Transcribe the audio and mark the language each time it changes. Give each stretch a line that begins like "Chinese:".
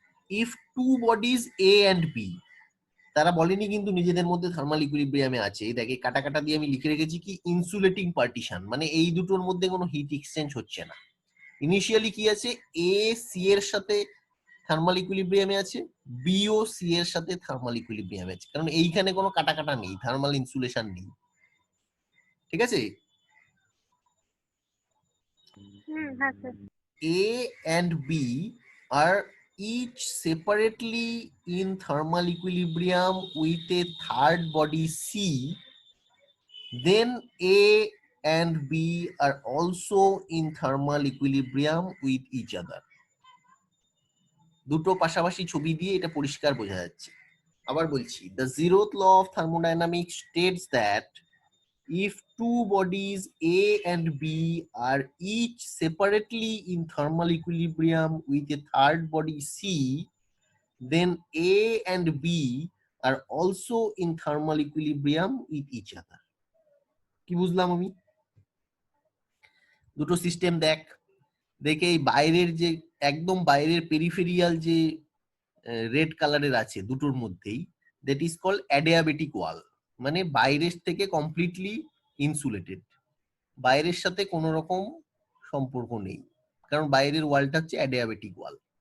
English: if two bodies A and B,
Bangla: তারা বলেনি কিন্তু নিজেদের মধ্যে থার্মাল ইকুইলিব্রিয়ামে আছে, দেখে কাটা কাটা দিয়ে আমি লিখে রেখেছি কি ইনসুলেটিং পার্টিশন, মানে এই দুটোর মধ্যে কোনো হিট এক্সচেঞ্জ হচ্ছে না। ইনিশিয়ালি কি আছে, এ সি এর সাথে থার্মাল ইকুইলিব্রিয়ামে আছে, বি ও সি এর সাথে থার্মাল ইকুইলিব্রিয়ামে আছে, কারণ এইখানে কোনো কাটা কাটা নেই, থার্মাল ইনসুলেশন নেই, ঠিক আছে।
English: A and B are each separately in thermal equilibrium with a third body C, then A and B are also in thermal equilibrium with each other.
Bangla: দুটো পাশাপাশি ছবি দিয়ে এটা পরিষ্কার বোঝা যাচ্ছে। আবার বলছি,
English: the zeroth law of thermodynamics states that if two bodies A and B are each separately in thermal equilibrium with a third body C, then A and B are also in thermal equilibrium with each other.
Bangla: কি বুঝলাম আমি? দুটো system দেখে এই বাইরের যে একদম বাইরের পেরিফেরিয়াল যে রেড কালারের আছে দুটোর মধ্যেই,
English: that is called adiabatic wall,
Bangla: মানে বাইরের থেকে কমপ্লিটলি ইনসুলেটেড, বাইরের সাথে কোনো রকম সম্পর্ক নেই, কারণ বাইরের ওয়ালটা হচ্ছে অ্যাডিয়াবেটিক ওয়াল।